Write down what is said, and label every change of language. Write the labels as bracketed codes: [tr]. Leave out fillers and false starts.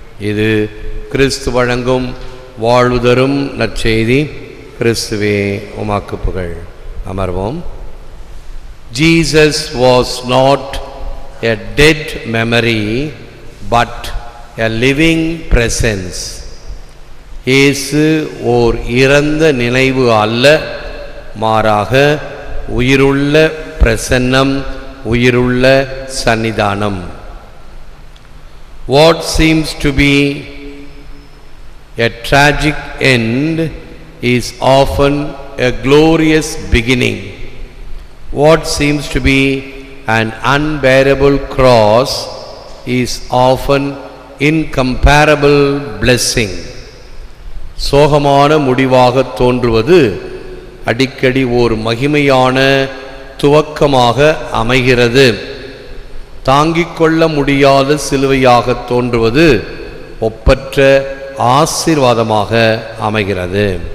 [ta] இது கிறிஸ்து வழங்கும் வாழ்வு தரும் நற்செய்தி. கிறிஸ்துவே உமக்கு புகழ். அமர்வோம். [en] Jesus was not a dead memory but a living presence. [ta] இயேசு ஓர் இறந்த நினைவு அல்ல, மாறாக உயிருள்ள பிரசன்னம், உயிருள்ள சன்னிதானம். [en] What seems to be a tragic end is often a glorious beginning. What seems to be an unbearable cross is often incomparable blessing. [ta] சோகமான முடிவாக தோன்றுவது அடிக்கடி ஓர் மகிமையான துவக்கமாக அமைகிறது. தாங்கிக் கொள்ள முடியாத சிலுவையாக தோன்றுவது ஒப்பற்ற ஆசீர்வாதமாக அமைகிறது.